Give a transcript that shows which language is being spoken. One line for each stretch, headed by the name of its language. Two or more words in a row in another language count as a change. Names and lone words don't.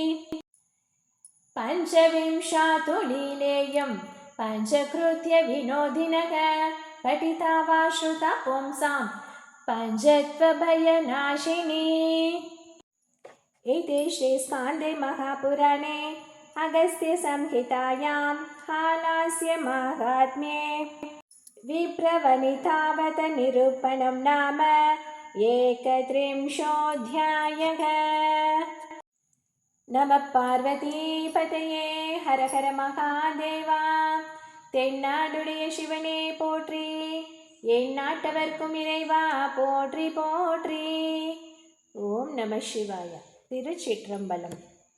Sanskrit: पञ्चविंशातु लीलेयं पञ्चकृत्य विनोदिनः पठिता वा श्रुता पुंसां पञ्चत्वभयनाशिनी इति श्रीस्कान्दे महापुराणे अगस्त्यसंहितायां हालास्यमाहात्म्ये विप्रवनितावतनिरूपणं नाम 31. नमः पार्वतीपतये हर हर महादेवा
Tamil: तेन्नाडुடைய சிவனே போற்றி எந்நாட்டவர்க்கும் இறைவா போற்றி போற்றி
Sanskrit: ॐ नमः शिवाय
Tamil: திருச்சிற்றம்பலம்